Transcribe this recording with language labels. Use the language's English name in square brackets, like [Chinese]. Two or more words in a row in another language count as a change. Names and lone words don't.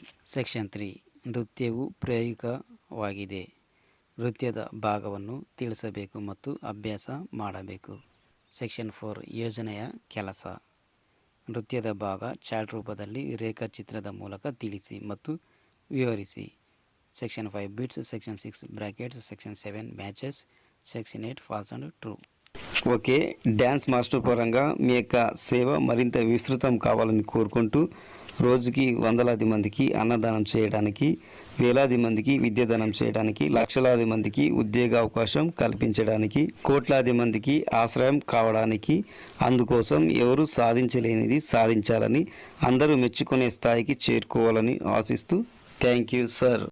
[Kannada] ಸೆಕ್ಷನ್ 3 ನೃತ್ಯವು ಪ್ರಾಯೋಗಿಕವಾಗಿದೆ. ನೃತ್ಯದ ಭಾಗವನ್ನು ತಿಳಿಸಬೇಕು ಮತ್ತು ಅಭ್ಯಾಸ ಮಾಡಬೇಕು. ಸೆಕ್ಷನ್ 4 ಯೋಜನೆಯ ಕೆಲಸ. ನೃತ್ಯದ ಭಾಗ ಚಾರ್ಟ್ ರೂಪದಲ್ಲಿ ರೇಖಾಚಿತ್ರದ ಮೂಲಕ ತಿಳಿಸಿ ಮತ್ತು ವಿವರಿಸಿ. [English] Section 5 bits, Section 6 brackets, Section 7 matches, Section 8 false and true. [Telugu] ఓకే, [English] dance master [Telugu] పరంగా మీ యొక్క సేవ మరింత విస్తృతం కావాలని కోరుకుంటూ రోజుకి వందలాది మందికి అన్నదానం చేయడానికి, వేలాది మందికి విద్యాదానం చేయడానికి, లక్షలాది మందికి ఉద్యోగ అవకాశం కల్పించడానికి, కోట్లాది మందికి ఆశ్రయం కావడానికి, అందుకోసం ఎవరు సాధించలేనిది సాధించాలని, అందరూ మెచ్చుకునే స్థాయికి చేరుకోవాలని ఆశిస్తూ [English] thank you sir.